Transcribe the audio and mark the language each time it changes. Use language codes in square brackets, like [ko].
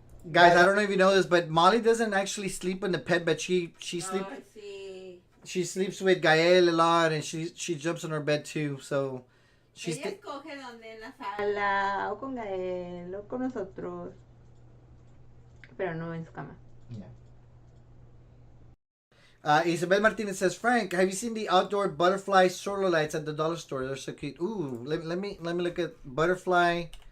[en] Guys, I don't know if you know this, but Molly doesn't actually sleep in the pet bed. She sleeps. [es] Ay, sí. [en] She sleeps with Gael a lot, and she jumps on her bed too. So she's. [es] Ella escoge dónde en la sala o con Gael o con nosotros, pero no en su cama. [en] Yeah. Isabel Martinez says, Frank, have you seen the outdoor butterfly solar lights at the dollar store? They're so cute. Ooh, let me look at butterfly.